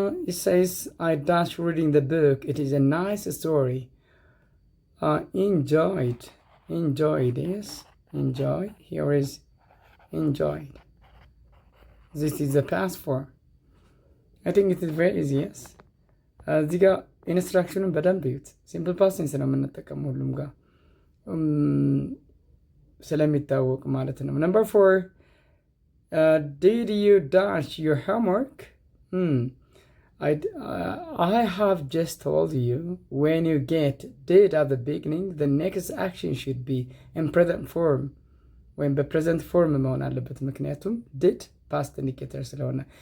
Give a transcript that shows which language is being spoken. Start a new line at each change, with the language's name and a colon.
English: It says, I dash reading the book. It is a nice story. Enjoyed, yes. Enjoy. Here is enjoyed. This is the past form. I think it is very easy, yes.
Amharic: እዚህ ጋር ኢንስትራክሽኑን በደንብ ይዩት። ሲምፕል ፓስት ቴንስ ነው የምንጠቀም ሁሉም ጋር ስለሚታወቅ ማለት ነው።
English: Number 4. Did you dash your homework? I have just told you, when you get did at the beginning, the next action should be in present form. When the present form
Amharic: መሆን አለበት፣ ምክንያቱም
English: did past indicator
Amharic: ስለሆነ.